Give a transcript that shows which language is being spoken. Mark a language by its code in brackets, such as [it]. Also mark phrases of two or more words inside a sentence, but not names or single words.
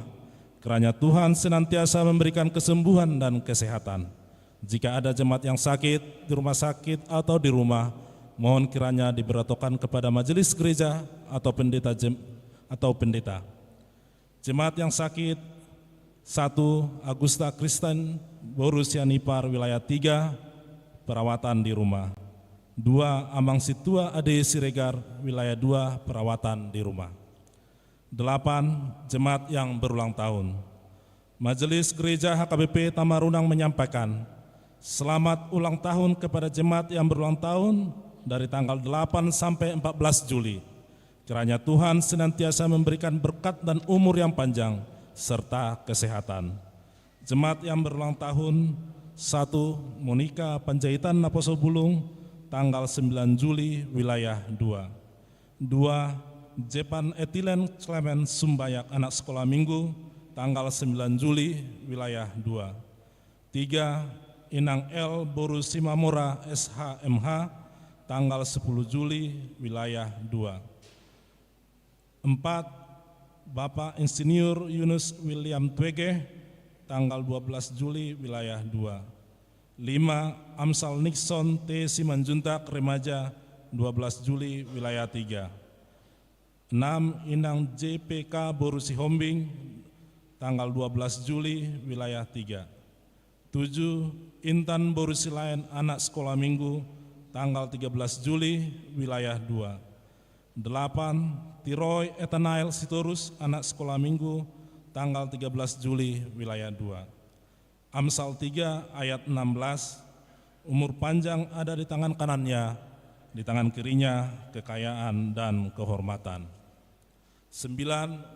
[id] Kiranya Tuhan senantiasa memberikan kesembuhan dan kesehatan. Jika ada jemaat yang sakit di rumah sakit atau di rumah, mohon kiranya diberitahukan kepada majelis gereja atau pendeta. Jemaat yang sakit: 1. Agusta Kristen, Borussia Nipar, wilayah 3, perawatan di rumah. 2. Amang Situa Ade Siregar, wilayah 2, perawatan di rumah. 8. Jemaat yang berulang tahun. Majelis Gereja HKBP Tamarunang menyampaikan selamat ulang tahun kepada jemaat yang berulang tahun dari tanggal 8 sampai 14 Juli. Kiranya Tuhan senantiasa memberikan berkat dan umur yang panjang serta kesehatan. Jemaat yang berulang tahun: 1. Monika Panjaitan [bbc] Naposo Bulung, [id] tanggal 9 Juli, wilayah 2. 2. Jepan Etilen Clement Sumbayak, anak sekolah minggu, tanggal 9 Juli, wilayah 2. 3. Inang L. Boru Simamora SHMH, tanggal 10 Juli, wilayah 2. 4. Bapak Insinyur Yunus William Twege, tanggal 12 Juli, wilayah 2. 5. Amsal Nixon T. Simanjuntak Remaja, 12 Juli, wilayah 3. 6. Inang JPK Boru Sihombing, tanggal 12 Juli, wilayah 3. 7. Intan Boru Silayan, anak sekolah minggu, tanggal 13 Juli, wilayah 2. 8. Tiroy Etanail Sitorus, anak sekolah minggu, tanggal 13 Juli, wilayah 2. Amsal 3 ayat 16, umur panjang ada di tangan kanannya, di tangan kirinya kekayaan dan kehormatan. 9.